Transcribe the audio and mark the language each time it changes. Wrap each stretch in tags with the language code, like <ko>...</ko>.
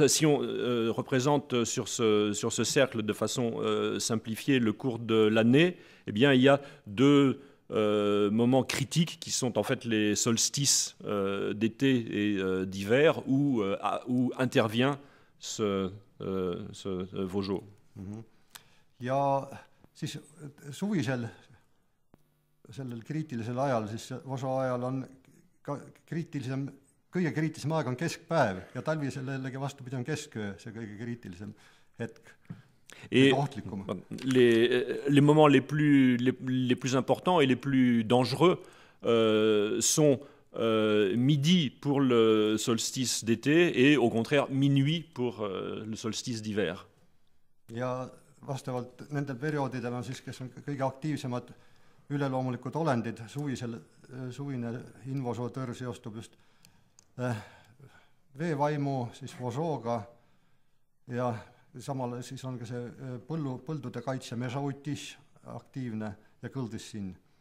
<fr>Si on représente sur ce cercle de façon simplifiée le cours de l'année, eh bien, il y a deux moments critiques qui sont en fait les solstices d'été et d'hiver où intervient ce vojo.</fr> <et>Ja siis suvisel sellel kriitilisel ajal, siis vožo ajal on ka kriitilisem kõige kriitilisem aeg on keskpäev ja talvisel jällegi vastupidi on kesköö see kõige kriitilisem hetk.</et> <fr>Et les moments les plus importants et les plus dangereux sont midi pour le solstice d'été et au contraire minuit pour le solstice d'hiver.</fr> <et>Ja vastavalt nendel perioodidel on siis, kes on kõige aktiivsemad üleloomulikud olendid, suvine invosootõr seostub just veevaimu, siis vosooga ja samal siis on ka see põldude kaitse Mejautis aktiivne ja kõldissin.</et>